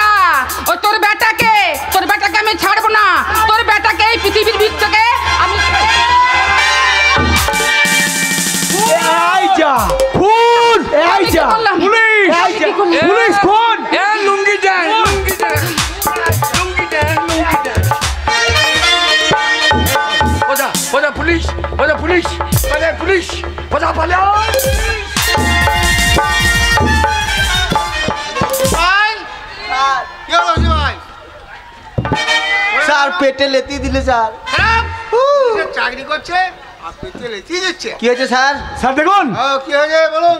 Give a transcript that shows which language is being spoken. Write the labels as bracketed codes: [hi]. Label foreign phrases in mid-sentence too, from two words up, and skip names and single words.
[bn] ওই তোর বেটাকে আমি ছাড়বো না, তোর বেটাকে এই পৃথিবীর ভিত থেকে আমি। এই যা খুন, এই যা পুলিশ, এই যা পুলিশ খুন। এ লুঙ্গি দেন, লুঙ্গি দেন, লুঙ্গি দেন, লুঙ্গি দেন। ওজা ওজা পুলিশ, ওজা পুলিশ, পালে পুলিশ, ওজা পালে। স্যার পেটে লেতি দিলে স্যার। চাকরি করছে আর পেটে লেতি দিচ্ছে। কি হয়েছে স্যার? স্যার দেখুন, কি হয়েছে বলুন?